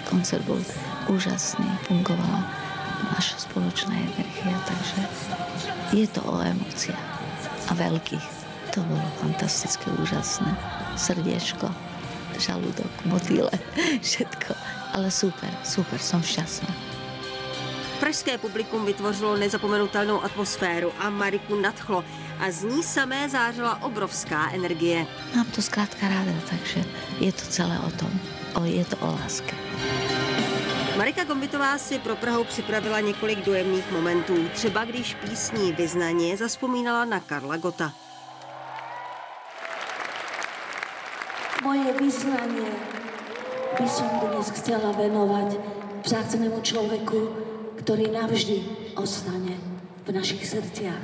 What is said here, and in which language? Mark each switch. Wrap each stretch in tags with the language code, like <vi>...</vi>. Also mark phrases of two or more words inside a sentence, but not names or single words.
<sk>Koncert bol úžasný, fungovala naša spoločná energia, takže je to o emóciách a veľkých. To bolo fantastické, úžasné. Srdiečko, žalúdok, motýle, všetko. Ale super, som šťastná.</sk> <cs>Pražské publikum vytvořilo nezapomenutelnou atmosféru a Mariku nadchlo a z ní samé zářila obrovská energie. Mám to zkrátka ráda, takže je to celé o tom. Je to o láske. Marika Gombitová si pro Prahu připravila několik dojemných momentů. Třeba když písní Vyznaně zavzpomínala na Karla Gotta.</cs> <sk>Moje vyznanie by som dnes chcela venovať vzácnemu človeku, ktorý navždy ostane v našich srdciach.</sk>